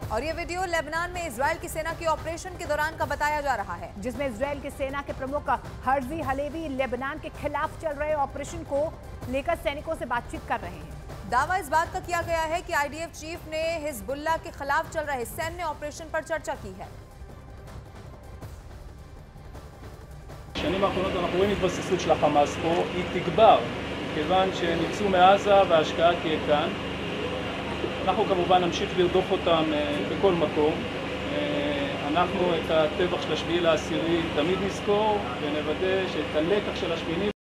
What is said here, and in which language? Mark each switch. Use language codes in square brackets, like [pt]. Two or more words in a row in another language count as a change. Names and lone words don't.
[hi] और ये वीडियो लेबनान में इजराइल की सेना के ऑपरेशन के दौरान का बताया जा रहा है, जिसमें इजराइल की सेना के प्रमुख हर्जी हलेवी लेबनान के खिलाफ चल रहे ऑपरेशन को लेकर सैनिकों से बातचीत कर रहे हैं। दावा इस बात का किया गया है कि आईडीएफ चीफ ने हिजबुल्लाह के खिलाफ चल रहे सैन्य ऑपरेशन पर चर्चा की है। [he] בשנים האחרונות אנחנו רואים התבססות של החמאס פה, היא תגבר, כיוון שהם יצאו מעזה וההשקעה תהיה כאן. אנחנו כמובן נמשיך לרדוף אותם בכל מקום. אנחנו את הטבח של 7/10 תמיד נזכור ונוודא שאת הלקח של השמיני